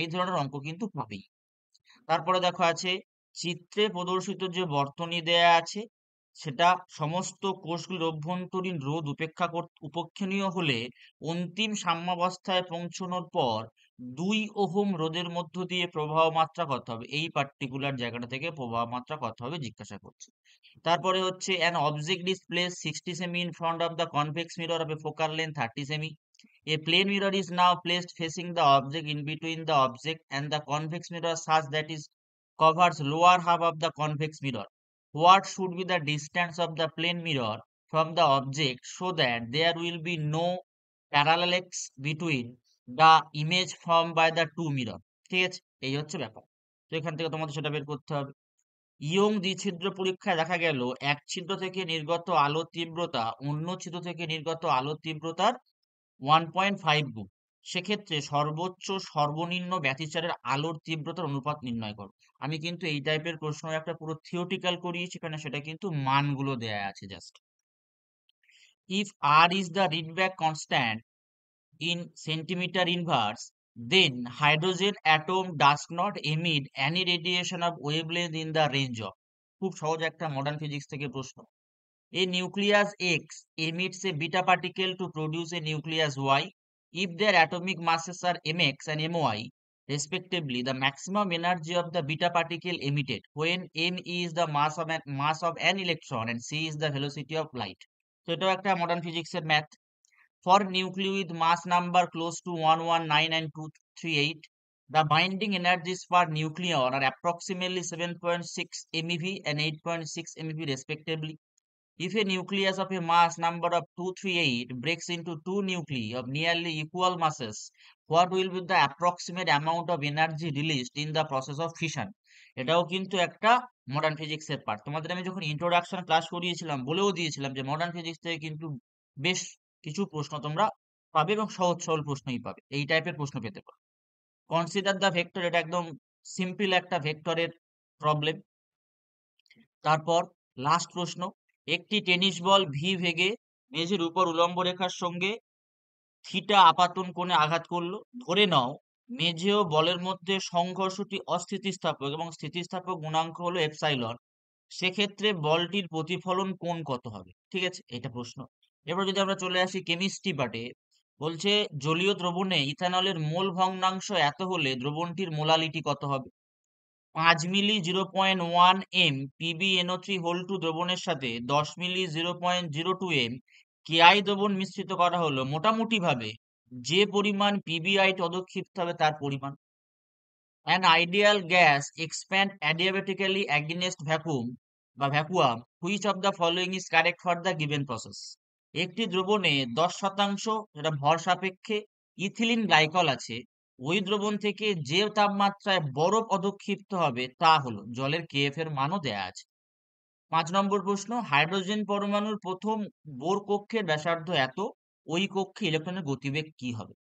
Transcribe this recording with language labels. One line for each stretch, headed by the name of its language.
Bangla: এই ধরনের অঙ্ক কিন্তু পাবেই। তারপরে দেখো আছে, চিত্রে প্রদর্শিত যে বর্তনী দেয়া আছে, সেটা সমস্ত কোষগুলির অভ্যন্তরীণ রোধ উপেক্ষণীয় হলে অন্তিম সাম্যাবস্থায় পৌঁছানোর পর 2 ওহম রোধের মধ্য দিয়ে প্রবাহ মাত্রা কত হবে? এই পার্টিকুলার জায়গাটা থেকে প্রবাহ মাত্রা কত হবে জিজ্ঞাসা করছে। তারপরে হচ্ছে
English: an object is placed 60 সেমি in front of the convex mirror of a focal length 30 সেমি. A plane mirror is now placed facing the object in between the object and the convex mirror such that it covers lower half of the convex mirror. What should be the distance of the plane mirror from the object so that there will be no parallax between the image formed by the two mirror।
Bangla: ঠিক আছে, এই হচ্ছে ব্যাপার। তো এখান থেকে তোমাদের সেটা বের করতে হবে। ইয়ং দ্বিছিদ্র পরীক্ষায় দেখা গেল এক ছিদ্র থেকে নির্গত আলোর তীব্রতা অন্য ছিদ্র থেকে নির্গত আলোর তীব্রতার 1.5 গুণ। সেক্ষেত্রে সর্বোচ্চ সর্বনিম্ন ব্যতিচারের আলোর তীব্রতার অনুপাত নির্ণয় করো। আমি কিন্তু এই টাইপের প্রশ্ন একটা পুরো থিওরিটিক্যাল করিয়েছি, কারণ সেটা কিন্তু মানগুলো দেয়া আছে just.
English: If R is the Rydberg constant in centimeter inverse, then hydrogen atom does not emit any radiation of wavelength in the range of।
Bangla: খুব সহজ একটা মডার্ন ফিজিক্স থেকে প্রশ্ন।
English: A nucleus X emits a beta particle to produce a nucleus Y. If their atomic masses are mx and my respectively, the maximum energy of the beta particle emitted when m is the mass of an electron and c is the velocity of light।
Bangla: তো এটাও একটা modern ফিজিক্সের math.
English: For nuclei with mass number close to 119 and 238, the binding energies per nucleon are approximately 7.6 MeV and 8.6 MeV respectively. If a nucleus of a mass number of 238 breaks into two nuclei of nearly equal masses, what will be the approximate amount of energy released in the process of fission?
Bangla: এটাও কিন্তু একটা modern ফিজিক্সের part. তোমাদের আমি যখন introduction class করিয়েছিলাম বলেও দিয়েছিলাম যে মডার্ন ফিজিক্স থেকে কিন্তু বেশ কিছু প্রশ্ন তোমরা পাবে এবং সহজ সরল প্রশ্নই পাবে, এই টাইপের প্রশ্ন পেতে পারো।
English: consider the vector,
Bangla: এটা একদম সিম্পল একটা ভেক্টরের প্রবলেম। তারপর লাস্ট প্রশ্ন, একটি টেনিস বল ভি ভেগে মেঝের উপর উলম্ব রেখার সঙ্গে থিটা আপাতন কোণে আঘাত করলো। ধরে নাও মেঝে ও বলের মধ্যে সংঘর্ষটি অস্থিতিস্থাপক এবং স্থিতিস্থাপক গুণাঙ্ক হলো এপসাইলন। সেক্ষেত্রে বলটির প্রতিফলন কোণ কত হবে? ঠিক আছে, এটা প্রশ্ন। এবার যদি আমরা চলে আসি কেমিস্ট্রি পার্টে, বলছে জলীয় দ্রবণে ইথানলের মোল ভগ্নাংশ এত হলে দ্রবণটির মোলালিটি কত হবে? 5 মিলি 0.1 এম PbNO3 হোল টু দ্রবণের সাথে 10 মিলি 0.02 এম কেআই দ্রবণ মিশ্রিত করা হলো। মোটামুটি ভাবে যে পরিমাণ পিবিআইট অধক্ষিপ্ত হবে তার পরিমাণ।
English: An ideal gas expand adiabatically against vacuum বা vacuum. Which of the following is correct for the given process?
Bangla: একটি দ্রবণে 10% যেটা ভর সাপেক্ষে ইথিলিন গ্লাইকল আছে, ওই দ্রবণ থেকে যে তাপমাত্রায় বরফ অধক্ষিপ্ত হবে তা হলো জলের কেএফ এর মানও দেয়া আছে। 5 নম্বর প্রশ্ন, হাইড্রোজেন পরমাণুর প্রথম বোর কক্ষের ব্যাসার্ধ এত, ওই কক্ষে ইলেকট্রনের গতিবেগ কি হবে?